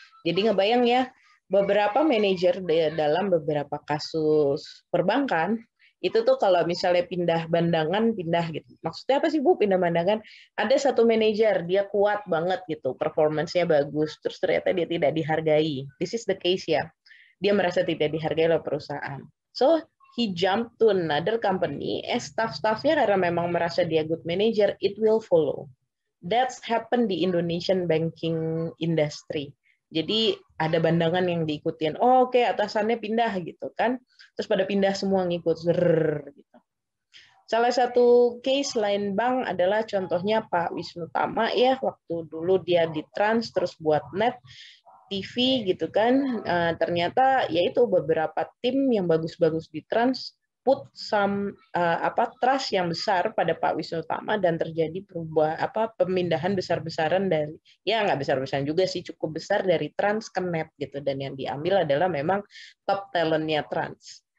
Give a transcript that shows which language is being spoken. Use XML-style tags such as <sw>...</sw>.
<id>Jadi ngebayang ya, beberapa manajer dalam beberapa kasus perbankan, itu tuh kalau misalnya pindah bandangan, pindah gitu. Maksudnya apa sih Bu pindah bandangan? Ada satu manajer, dia kuat banget gitu, performance-nya bagus, terus ternyata dia tidak dihargai.</id> <en>This is the case</en> <id>ya. Dia merasa tidak dihargai oleh perusahaan.</id> <en>So, he jumped to another company,</en> <id>staff-staffnya karena memang merasa dia</id> <en>good manager, it will follow. That's happened</en> <id>di</id> <en>Indonesian banking industry.</en> <id>Jadi ada bandangan yang diikutin. Oh, oke, atasannya pindah gitu kan. Terus pada pindah semua ngikut. Gitu. Salah satu case lain bank adalah contohnya Pak Wisnu Tama ya, waktu dulu dia di Trans terus buat net TV gitu kan. Ternyata yaitu beberapa tim yang bagus-bagus di Trans</id> <en>put some trust</en> <id>yang besar pada Pak Wisnu Tama dan terjadi pemindahan besar-besaran dari nggak besar-besaran juga sih, cukup besar dari Trans ke Net gitu, dan yang diambil adalah memang top talentnya Trans.</id>